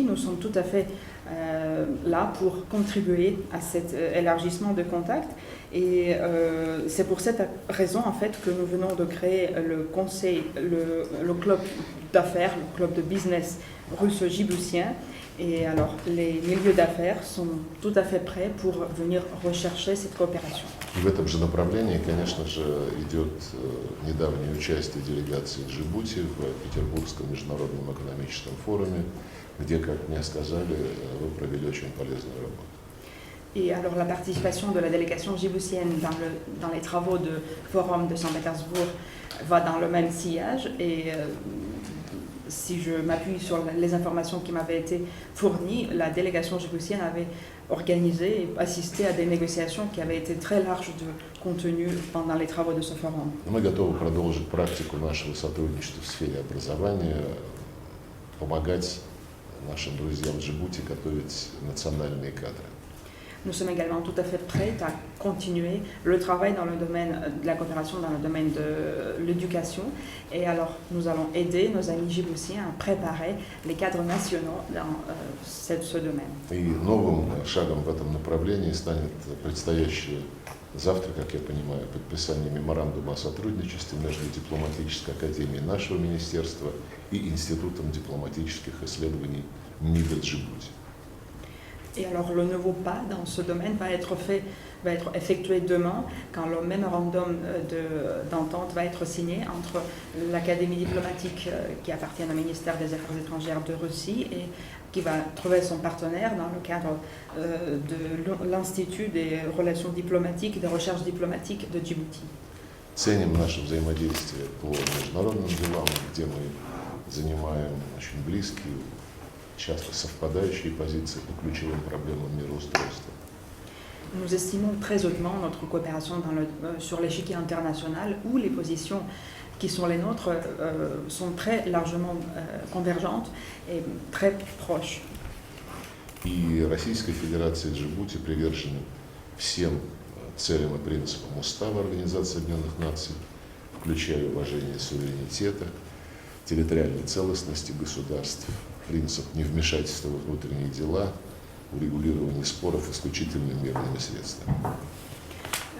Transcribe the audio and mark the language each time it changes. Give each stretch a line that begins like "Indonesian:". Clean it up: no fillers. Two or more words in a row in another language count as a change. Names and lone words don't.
French: Nous sommes tout à fait là pour contribuer à cet élargissement de contacts et c'est pour cette raison en fait que nous venons de créer le conseil, le club d'affaires, le club de business russo-djiboutien. Et alors, les milieux d'affaires sont tout à fait prêts pour venir rechercher cette coopération.
Russian: В этом же направлении, конечно же, идет недавнее участие делегации Джибути в Петербургском международном экономическом форуме, где, как мне сказали, вы провели очень полезную работу.
French: Et alors la participation de la délégation djiboutienne dans les travaux du Forum de Saint-Pétersbourg va dans le même sillage et si je m'appuie sur les informations qui m'avaient été fournies, la délégation djiboutienne avait organisé et assisté à des négociations qui avaient été très larges de contenu pendant les travaux de ce forum.
Russian: Мы готовы продолжить практику нашего сотрудничества в сфере образования, помогать нашим друзьям в Джибути готовить национальные кадры.
French: Nous sommes également tout à fait prêts à continuer le travail dans le domaine de la coopération, dans le domaine de l'éducation. Et alors, nous allons aider nos amis djiboutiens à préparer les cadres nationaux dans ce domaine.
Russian: И новым шагом в этом направлении станет предстоящее завтра, как я понимаю, подписание меморандума о сотрудничестве между дипломатической академией нашего министерства и Институтом дипломатических исследований МИДа Джибути.
French: Et alors le nouveau pas dans ce domaine va être effectué demain quand le mémorandum d'entente va être signé entre l'Académie diplomatique qui appartient au ministère des Affaires étrangères de Russie et qui va trouver son partenaire dans le cadre de l'Institut des relations diplomatiques et des recherches diplomatiques de Djibouti.
Russian: Ценим наше взаимодействие по международным делам, где мы занимаем очень близкие, часто совпадающие позиции по ключевым проблемам мироустройства.
French: Nous estimons très hautement notre coopération sur l'échiquier international où les positions qui sont les nôtres sont très largement convergentes et très proches.
Russian: И Российская Федерация Джибути привержена всем целям и принципам Устава Организации Объединенных Наций, включая уважение суверенитета, территориальной целостности государств, принцип невмешательства во внутренние дела, урегулирование споров исключительно мирными средствами.